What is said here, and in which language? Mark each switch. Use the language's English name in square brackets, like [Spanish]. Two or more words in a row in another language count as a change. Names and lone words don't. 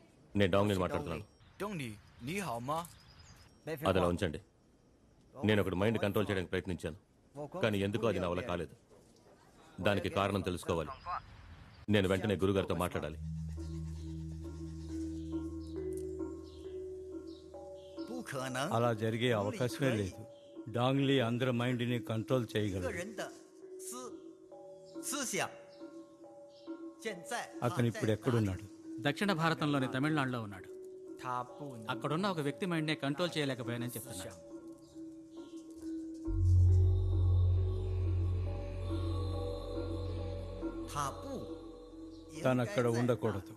[Telugu] నేను డాంగ్లీని మాట్లాడుతున్నాను. [Chinese] 东里，你好吗？ [Telugu] అదిలా ఉంచండి. నేను ఒకటి [English] mind control [Telugu] చేయడానికి ప్రయత్నించాను, కానీ ఎందుకో అది నా వల్ల కాలేదు. దానికి కారణం తెలుసుకోవాలి. నేను వెంటనే గురుగారితో మాట్లాడాలి. [Chinese] 不可能， [Telugu] అలా జరిగే అవకాశమే లేదు. డాంగ్లీ అందరి [English] mindని control [Chinese] 个 [Telugu] చేయగలరు. [Chinese] 人的思想。现在 [Telugu] అతను ఇప్పుడు ఎక్కడున్నాడు? దక్షిణ భారతంలోని తమిళనాడులో ఉన్నాడు. [Chinese] 他不能 [Telugu] అక్కడున్న ఒక వ్యక్తి [English] mindనే control [Telugu] చేయలేకపోయానని చెప్తున్నాడు. [Chinese] 他不 [Telugu] తను అక్కడ ఉండకూడదు.